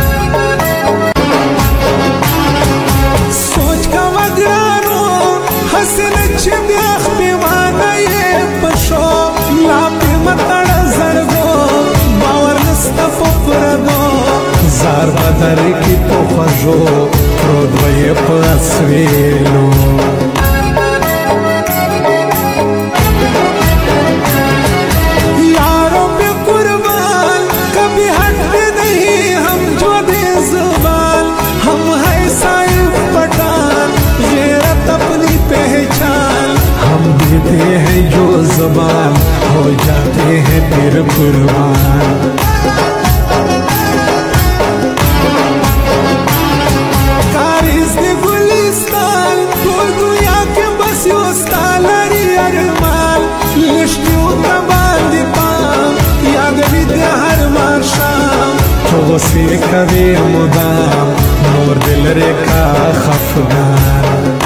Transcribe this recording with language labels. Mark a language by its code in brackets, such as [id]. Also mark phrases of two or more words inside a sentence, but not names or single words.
[ps] سوچ کوه ګرانو هسې نه چې بیا خپېوانه یې په شو لا پې مه تړه زړګو باور نسته په پردو زار به درکړي په خوږو پروت به یې په اسویلو [ur] یارو پہ قربان کبھی ہٹتے نہیں ہم جو دے زبان ہم ہے صاحب پٹھان غیرت اپنی پہچان ہم دیتے ہیں جو زبان ہو جاتے ہیں پھر قربان [ps] کاریز دے گلستان ټول دنیا کې بس یو ستا لري ارمان لښتیو ته باندې پام یادوي دې هر ماښام تو غوسې کوې مدام نور دې لرې کا خفګان